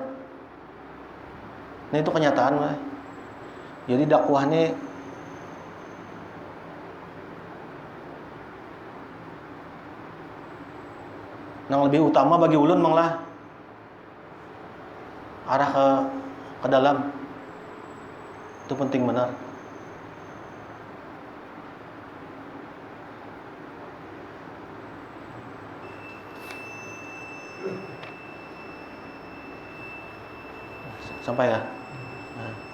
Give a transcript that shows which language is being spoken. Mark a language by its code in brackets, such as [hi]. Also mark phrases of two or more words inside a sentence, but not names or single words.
[bjn] Nah itu kenyataan mah. Jadi dakwah ini yang lebih utama bagi ulun mang lah arah ke dalam. [id] Itu penting benar. Sampai ya? Nah.